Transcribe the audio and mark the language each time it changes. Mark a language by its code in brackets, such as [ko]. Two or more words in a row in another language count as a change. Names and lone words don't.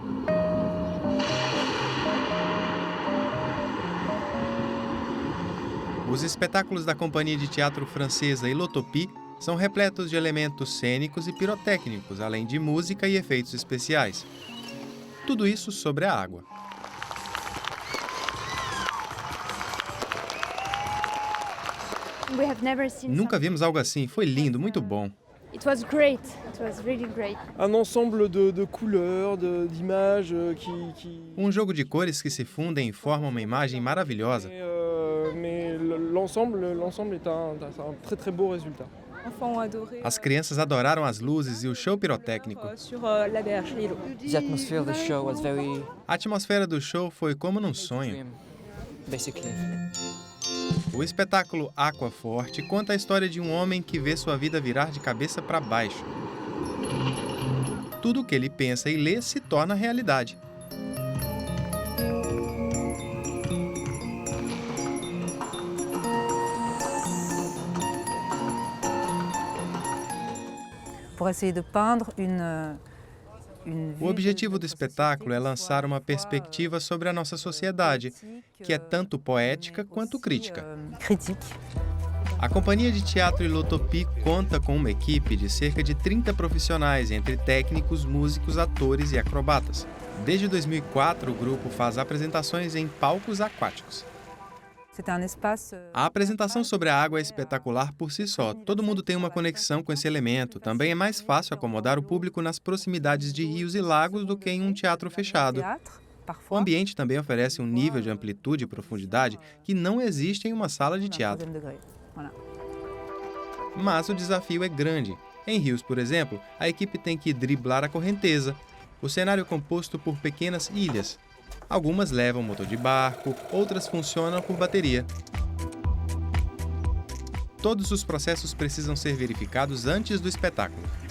[pt] Os espetáculos da companhia de teatro francesa Ilotopie são repletos de elementos cênicos e pirotécnicos, além de música e efeitos especiais. Tudo isso sobre a água. Nunca vimos algo assim. Foi lindo, muito bom. [en] It was great. It was really great. [fr] Un ensemble de couleurs, d'images [pt] Um jogo de cores que se fundem e formam uma imagem maravilhosa. [fr] Mais l'ensemble est un très très beau résultat. [pt] As crianças adoraram as luzes e o show pirotécnico. [en] The atmosphere of the show was very [pt] A atmosfera do show foi como num sonho. [en] basically. [pt] O espetáculo Aqua Forte conta a história de um homem que vê sua vida virar de cabeça para baixo. Tudo o que ele pensa e lê se torna realidade. [fr] Pour essayer de peindre une [pt] O objetivo do espetáculo é lançar uma perspectiva sobre a nossa sociedade, que é tanto poética quanto crítica. [fr] critique. [pt] A Companhia de Teatro Ilotopy conta com uma equipe de cerca de 30 profissionais, entre técnicos, músicos, atores e acrobatas. Desde 2004, o grupo faz apresentações em palcos aquáticos. [fr] C'est un espace [pt] A apresentação sobre a água é espetacular por si só. Todo mundo tem uma conexão com esse elemento. Também é mais fácil acomodar o público nas proximidades de rios e lagos do que em um teatro fechado. [fr] théâtre, [pt] O [fr] parfois. [pt] ambiente também oferece um nível de amplitude e profundidade que não existe em uma sala de teatro. [fr] Troisième degré. Voilà. [pt] Mas o desafio é grande. Em rios, por exemplo, a equipe tem que driblar a correnteza. O cenário é composto por pequenas ilhas. Algumas levam motor de barco, outras funcionam por bateria. Todos os processos precisam ser verificados antes do espetáculo.